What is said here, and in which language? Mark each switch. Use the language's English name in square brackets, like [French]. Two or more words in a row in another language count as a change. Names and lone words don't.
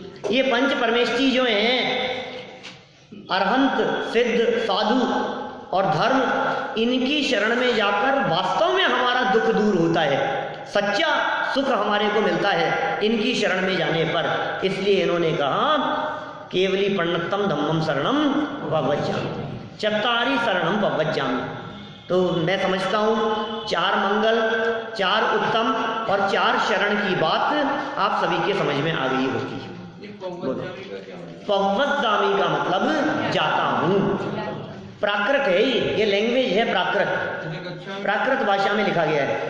[Hindi] ये पंच परमेष्ठी जो हैं, अरहंत, सिद्ध, साधु और धर्म, इनकी शरण में जाकर वास्तव में हमारा दुख दूर होता है, सच्चा सुख हमारे को मिलता है इनकी शरण में जाने पर। इसलिए इन्होंने कहा [Prakrit languages] केवली प्रणतम धम्मम शरणम पवज्जामि, चत्तारि शरणम पवज्जामि। [Hindi] तो मैं समझता हूँ 4 मंगल, 4 उत्तम और 4 शरण की बात आप सभी के समझ में आ गई होगी। पवज्जामि का मतलब जाता हूँ, प्राकृत है ये लैंग्वेज है प्राकृत, प्राकृत भाषा में लिखा गया है।